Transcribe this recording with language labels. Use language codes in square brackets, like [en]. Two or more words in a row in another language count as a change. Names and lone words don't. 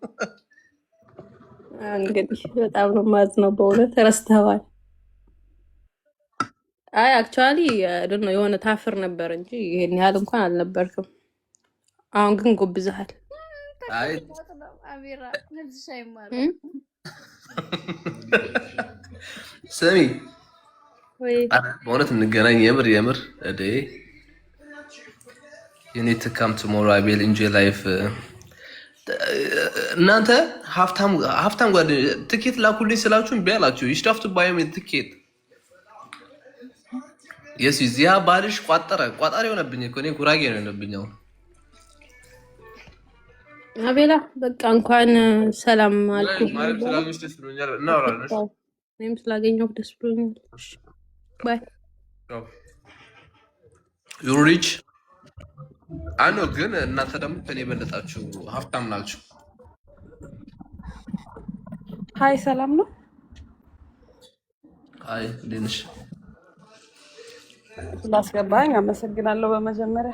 [am] እንግዲህ በጣም ነው የማዝነው በእውነት ረስተዋል። አይ አክቹዋሊ አይደል ነው የሆነ ታፍር ነበር እንጂ ይሄን ያህል እንኳን አልነበርክም። አሁን ግን ጎብዘሃል። አይ አቤራ ነፍስሽ አይማር ስሚ ወይ በእውነት እንገናኝ። የምር እዴ [en] you need to come tomorrow. I will enjoy life. [am] እናንተ ሀብታም ጓደኞች ትኬት ላኩልኝ ስላችሁ እምቢ አላችሁ። [en] you have to buy me ticket. [am] yes እዚያ ባልሽ ቋጣሪ ሆነብኝ እኮ እኔ ጉራጌ ነው የሆነብኝ። አሁን አቤላ በቃ እንኳን ሰላም አልኩ ማለት ስላገኘሽ ደስ ብሎኛል። እናወራለን። እኔም ስላገኘሁ ደስ ብሎኛል። ባይ [en] you rich [am] አኖ ግን እናንተ ደግሞ ከኔ የበለጣችሁ ሀብታም ናችሁ። ሀይ ሰላም ነው። አይ እንዴት ነሽ? ስላስገባኝ አመሰግናለሁ። በመጀመሪያ